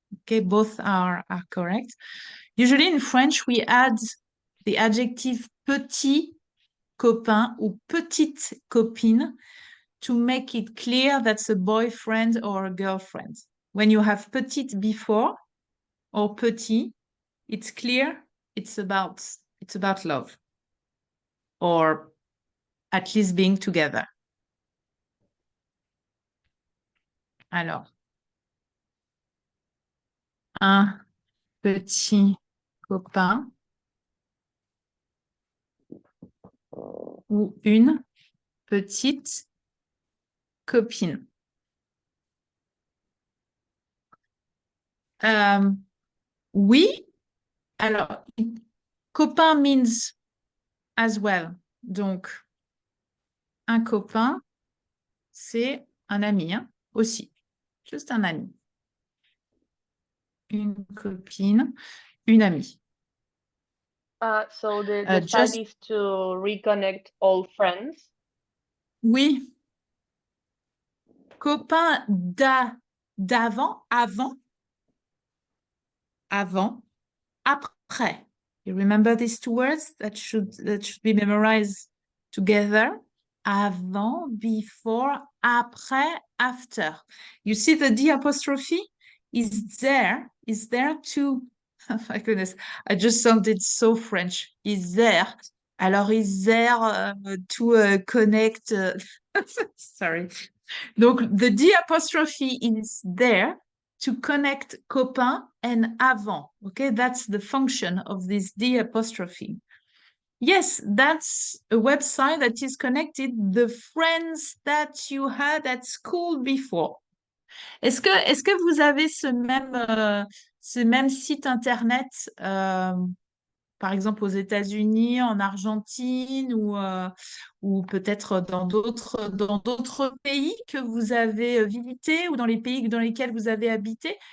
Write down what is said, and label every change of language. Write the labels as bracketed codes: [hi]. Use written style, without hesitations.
[en] Okay, both are correct. Usually in French, we add the adjective [fr] petit copain ou petite copine [en] to make it clear that's a boyfriend or a girlfriend. When you have petite before or petit, it's clear it's about love or at least being together. [fr] Alors, un petit copain ou une petite copine. [en] Oui, alors, copain means as well. [fr] Donc, un copain, c'est un ami hein, aussi. Juste un ami. Une copine, une amie. [en] So the Just- site is to reconnect old friends. [fr] Oui. Copain d'avant, avant, après. [en] You remember these two words that should be memorized together? Avant, before, après, after. You see the D apostrophe is there to, oh my goodness, I just sounded so French, is there. Alors, is there to connect, sorry. Donc, the D apostrophe is there to connect copain and avant. Okay, that's the function of this D apostrophe. Yes, that's a website that is connected the friends that you had at school before. [fr] Est-ce que vous avez ce même site internet, par exemple aux États-Unis, en Argentine ou peut-être dans d'autres pays que vous avez visités ou dans les pays dans lesquels vous avez habité?